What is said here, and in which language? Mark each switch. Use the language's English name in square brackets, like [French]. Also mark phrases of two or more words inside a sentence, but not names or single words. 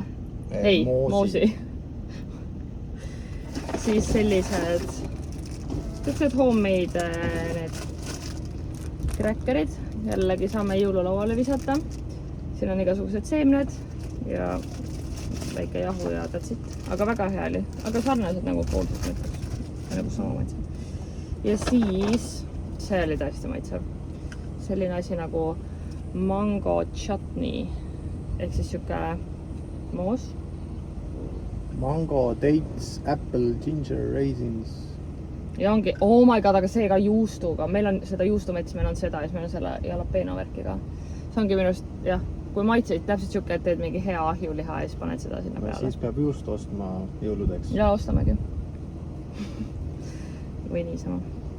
[Estonian] Ei, moosi. Siis sellised homemade need kräkkerid. Jällegi saame jõululauale visata. Siin on igasugused seemned ja väike jahu ja [English] that's it. [Estonian] Aga väga hea oli. Aga sarnased nagu poolsed mõtleks. Nagu sama maitsev. Ja siis see oli täiesti maitsev. Selline asi nagu [English] mango chutney. [Estonian] Ehk siis siuke moos. [English] mango, dates, apple, ginger, raisins. [Estonian] ja ongi, [English] oh my god, [Estonian] aga see ka juustuga, meil on seda juustumets, meil on seda ja siis meil on selle jalapeno värki ka. See ongi minu arust, jah, kui maitseid täpselt siuke, et teed mingi hea ahjuliha ja siis paned seda sinna peale. Siis peab juust ostma jõuludeks. ja ostamegi. või niisama.